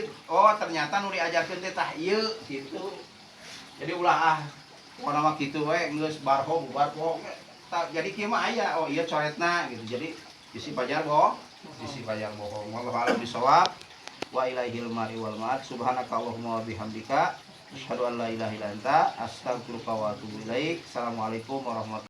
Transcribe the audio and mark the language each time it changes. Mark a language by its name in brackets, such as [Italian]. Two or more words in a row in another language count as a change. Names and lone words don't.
[Sundanese] Oh ternyata nu diajarkeun teh tah ieu gitu. Jadi ulah pokona mah kitu we geus barho bubar poho. Jadi kieu mah aya oh ieu coretna gitu. Jadi bisi pajar bohong. [Arabic] والله أعلم بالصواب. وإليه المرجع والمعاد. سبحانك اللهم وبحمدك أشهد أن لا إله إلا أنت أستغفرك وأتوب إليك السلام عليكم ورحمة الله